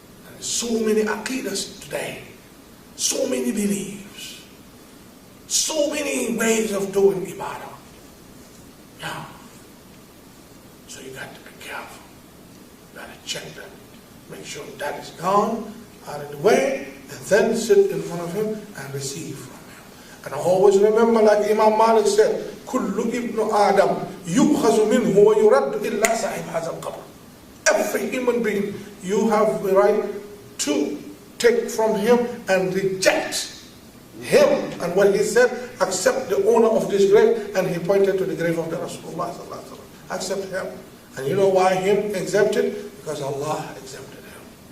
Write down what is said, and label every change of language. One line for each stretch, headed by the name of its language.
English: There's so many aqidas today, so many beliefs, so many ways of doing ibadah. Yeah. So you got to be careful. You got to check that. Make sure that is gone, out of the way, and then sit in front of him and receive from him. And always remember, like Imam Malik said,
Arabic: كل ابن آدم يؤخذ منه ويرد إلا صاحب هذا القبر.
English: Every human being, you have the right to take from him and reject him. And what he said, accept the owner of this grave, and he pointed to the grave of the Rasulullah sallallahu alaihi wasallam. Accept him. And you know why him exempted? Because Allah exempted him.